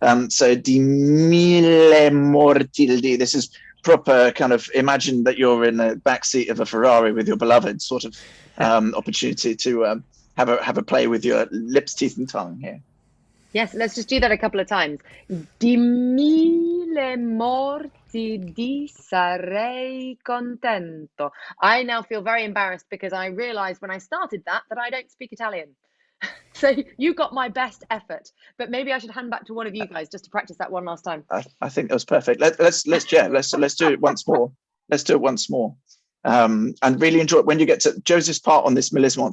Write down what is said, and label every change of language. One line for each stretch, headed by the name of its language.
English: So
Italian: di mille mortildi.
English: This is proper kind of, imagine that you're in the backseat of a Ferrari with your beloved sort of opportunity to have a play with your lips, teeth, and tongue here. Yes, let's just do that a couple of times.
Italian: Di mille morti di sarei contento.
English: I now feel very embarrassed because I realized when I started that I don't speak Italian. So you got my best effort, but maybe I should hand back to one of you guys just to practice that one last time. I think that was perfect. Let's do it once more. Let's do it once more. And really enjoy it when you get to Joseph's part on this melismon.